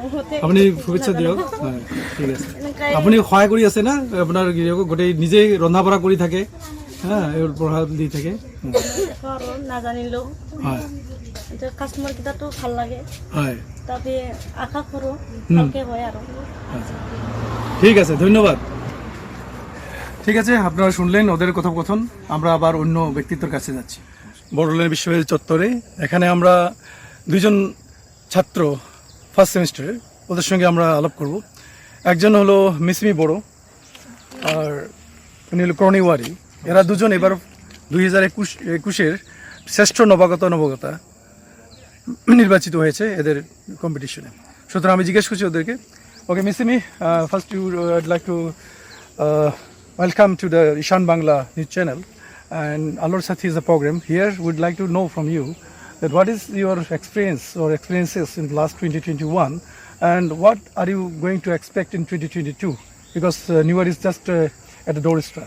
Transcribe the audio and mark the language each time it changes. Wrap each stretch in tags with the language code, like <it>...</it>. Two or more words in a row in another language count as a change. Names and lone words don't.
<as>আপুনি শুভেচ্ছা দিয়ক। হয়, ঠিক আছে। আপুনি সহায় কৰি আছে না আপোনাৰ গিৰিয়কক, গোটেই নিজেই ৰন্ধা বঢ়া কৰি থাকে, এইবোৰ পঢ়া দি থাকে, নাজানিলেও হয়, কাষ্টমাৰ কেইটাতো ভাল লাগে, হয়, তাতে আশা কৰোঁ ভালকে হয় আৰু। ঠিক আছে, ধন্যবাদ।</as> <bn>ঠিক আছে, আপনারা শুনলেন ওদের কথোপকথন। আমরা আবার অন্য ব্যক্তিত্বের কাছে যাচ্ছি। বড়োল্যান্ড বিশ্ববিদ্যালয় চত্বরে এখানে আমরা দুইজন ছাত্র</bn> <en>first semester,</en> <bn>ওদের সঙ্গে আমরা আলাপ করব। একজন হলো মিসমি বড়ো আর উনি হলো ক্রনিওয়ারি। এরা দুজন এবার 2021-এর শ্রেষ্ঠ নবাগতা নির্বাচিত হয়েছে এদের কম্পিটিশনে। সুতরাং আমি জিজ্ঞেস করছি ওদেরকে,</bn> <en>ওকে মিসমি, first you I'd like to welcome to the Ishan Bangla news channel, and AALOR SATHI is a program. Here we'd like to know from you that what is your experiences in the last 2021, and what are you going to expect in 2022, because New Year is just at the doorstep.</en>